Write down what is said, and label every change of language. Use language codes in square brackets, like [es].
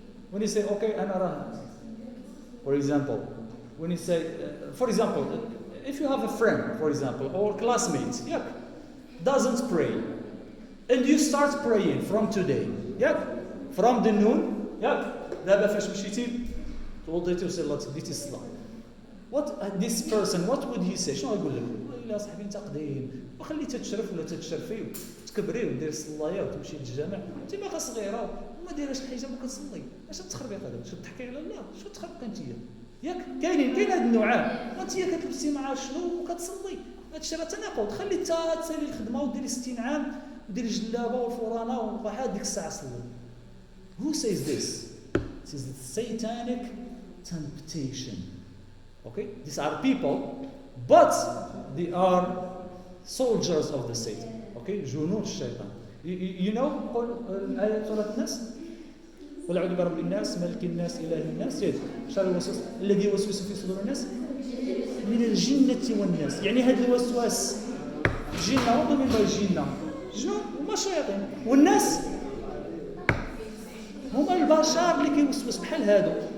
[en] When you say, okay, [ar] أنا راه, [en] for example, when you say, for example, if you have a friend, for example, or classmate, yeah, doesn't pray, and you start praying from today, yeah, from the noon, yeah, [ar] دابا فاش مشيتي توضيتي وصليتي ديتي الصلاة. [en] What this person, what would he say? [ar] شنو يقول لك؟ لا صاحبي انت قديم وخليتها تشرف ولا تتشرفي وتكبري ودير الصلايه وتمشي للجامع، انت باقا صغيره وما دايراش الحجاب وكتصلي، اش تخربيق هذا؟ شو تحكي على الله؟ شو تخربق انت؟ ياك كاين هاد النوعان، وانت كتلبسي مع شنو وكتصلي، هادشي راه تناقض. خلي حتى تسالي الخدمه وديري 60 عام وديري الجلابه والفرانه وواحد ديك الساعه صلي. [en] Who says this? This is the satanic temptation. Okay, these are people, but they are soldiers of the Satan. [ar] Okay, جنود الشيطان. [en] You know [ar] الآية سورة الناس؟ قل أعوذ برب الناس ملك الناس إله الناس شر الوسواس الذي يوسوس في صدور الناس من الجنة والناس. يعني هذا الوسواس جنة وضمن الجنة جنون وما شياطين، والناس هما البشر اللي كيوسوس بحال هادو.